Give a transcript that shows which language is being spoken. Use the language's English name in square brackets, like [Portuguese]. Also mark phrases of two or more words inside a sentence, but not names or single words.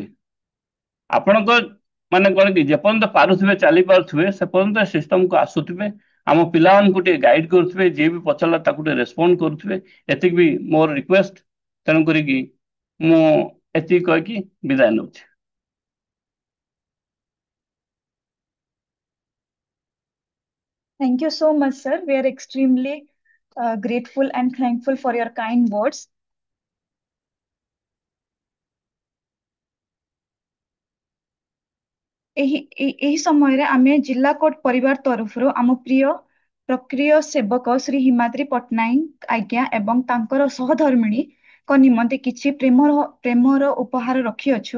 [Odia] ଆପଣଙ୍କ ମାନେ କଣ କି ଯେପର୍ଯ୍ୟନ୍ତ ପାରୁଥିବେ, ଚାଲି ପାରୁଥିବେ, ସେ ପର୍ଯ୍ୟନ୍ତ ସିଷ୍ଟମକୁ ଆସୁଥିବେ। ଆମ ପିଲାମାନଙ୍କୁ ଟିକେ ଗାଇଡ କରୁଥିବେ, ଯିଏ ବି ପଚାରିଲା ତାକୁ ଟିକେ ରେସପଣ୍ଡ କରୁଥିବେ। ଏତିକି ବି ମୋର ରିକ୍ୱେଷ୍ଟ। ତେଣୁ କରିକି ମୁଁ ଏତିକି କହିକି ବିଦାୟ ନେଉଛି। [English] Thank you so much, sir. We are extremely grateful and thankful for your kind words. [Odia] ଏହି ସମୟରେ ଆମେ ଜିଲ୍ଲା କୋର୍ଟ ପରିବାର ତରଫରୁ ଆମ ପ୍ରିୟ ପ୍ରକ୍ରିୟ ସେବକ ଶ୍ରୀ ହିମାଦ୍ରି ପଟ୍ଟନାୟକ ଆଜ୍ଞା ଏବଂ ତାଙ୍କର ସହଧର୍ମିଣୀଙ୍କ ନିମନ୍ତେ କିଛି ପ୍ରେମର ଉପହାର ରଖିଅଛୁ।